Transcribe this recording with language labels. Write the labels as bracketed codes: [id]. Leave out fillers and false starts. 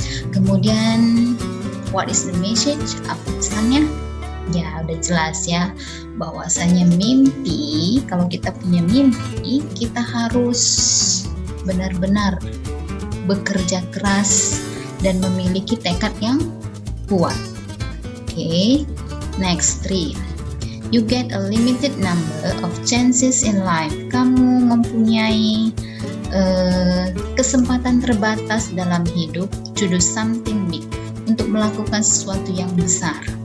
[id] Kemudian [en] what is the message? [id] Apa pesannya? Ya, udah jelas ya, bahwasanya mimpi, kalau kita punya mimpi, kita harus benar-benar bekerja keras dan memiliki tekad yang kuat. [en] Oke, next 3. You get a limited number of chances in life. [id] Kamu mempunyai kesempatan terbatas dalam hidup [en] to do something big, [id] untuk melakukan sesuatu yang besar.